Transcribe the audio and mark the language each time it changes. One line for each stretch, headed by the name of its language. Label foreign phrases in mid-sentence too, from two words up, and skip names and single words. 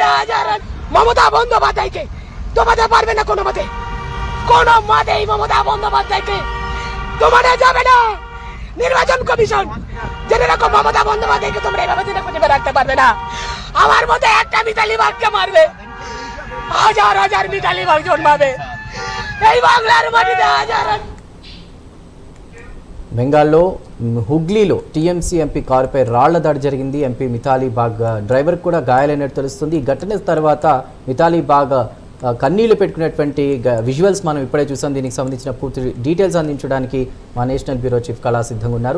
Bangla: হাজার মমতা বন্দ্যোপাধ্যায়কে দমাতে পারবে না কোনো মতেই মমতা বন্দ্যোপাধ্যায়কে দমানো যাবে না। নির্বাচন কমিশন জেনে রাখো, মমতা বন্দ্যোপাধ্যায়কে তোমরা এভাবে দিনে খুঁজে রাখতে পারবে না। আমার মতো একটা মিতালি বাগকে মারবে, হাজার হাজার মিতালি বাগ জন্মাবে এই বাংলার মাটিতে। হাজার
Telugu: బెంగాల్లో హుగ్లీలో టీఎంసీ ఎంపీ కారుపై రాళ్ల దాడి జరిగింది. ఎంపీ మితాలీ బాగ్ డ్రైవర్ కూడా గాయాలైనట్టు తెలుస్తుంది. ఈ ఘటన తర్వాత మితాలీ బాగ్ కన్నీళ్లు పెట్టుకునేటువంటి విజువల్స్ మనం ఇప్పుడే చూసాం. దీనికి సంబంధించిన పూర్తి డీటెయిల్స్ అందించడానికి మా నేషనల్ బ్యూరో చీఫ్ కళా సిద్ధంగా ఉన్నారు.